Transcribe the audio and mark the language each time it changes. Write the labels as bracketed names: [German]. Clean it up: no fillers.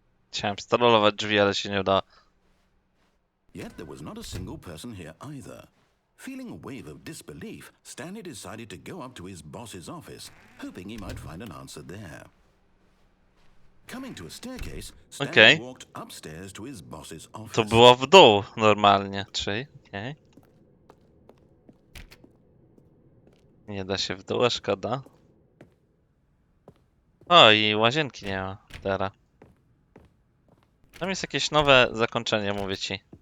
[Polish] Chciałem strollować drzwi, ale się nie udało. [English] Yet there was not a single person here either. Feeling a wave of disbelief, Stanley decided to go up to his boss's office, hoping he might find an answer there. Coming to a staircase, Stanley walked upstairs to his boss's office. [Polish] To było w dół normalnie, czyli... Okay. Nie da się w dół, a szkoda. O, i łazienki nie ma teraz. Tam jest jakieś nowe zakończenie, mówię ci.